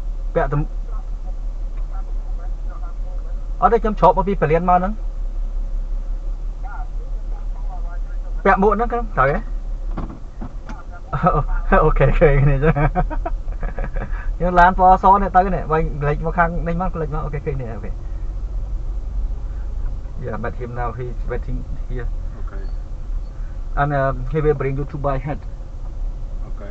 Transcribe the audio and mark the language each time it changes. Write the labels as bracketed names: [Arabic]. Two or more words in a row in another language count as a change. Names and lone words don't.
[Khmer] ពាក់ទំអត់ទេខ្ញុំច្រកមកពីពលានមកហ្នឹងពាក់មួកហ្នឹងត្រូវទេអូខេឃើញនេះចឹងយើងឡានពណ៌សនេះទៅនេះវិញលេចមកខាងនេះមកលេចមកអូខេឃើញនេះអូខេ [English] Yeah, met him now. He's waiting here. Okay. And he will bring you to buy hat. Okay.